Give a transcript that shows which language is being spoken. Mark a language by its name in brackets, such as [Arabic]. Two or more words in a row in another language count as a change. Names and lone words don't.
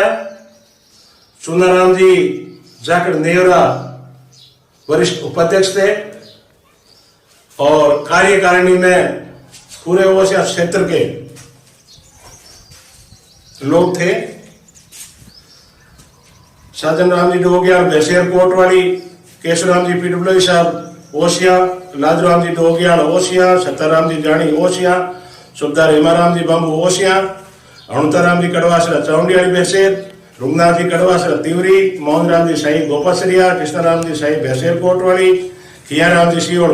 [Hindi] चुनाराम जी जाकर नेवरा वरिष्ठ उपाध्यक्ष थे और कार्यकारिणी में पूरे ओसिया क्षेत्र के लोग थे। साधन राम जी डोगिया बेसेर कोटवाड़ी, केशवराम जी पीडब्ल्यू साहब ओसिया, लाजराम जी डोगिया ओसिया, सत्ताराम जी जानी ओसिया, सुबदार हेमाराम जी बाबू ओसिया, अणुताराम जी कड़वासरा चाउंडियाड़ी बेसेर, रुगनाथ जी कड़वासरा तिवरी, मोहन राम जी साई गोपासरिया, कृष्णराम जी साई बेसेर कोटवाड़ी, खियाराम जी सीओड़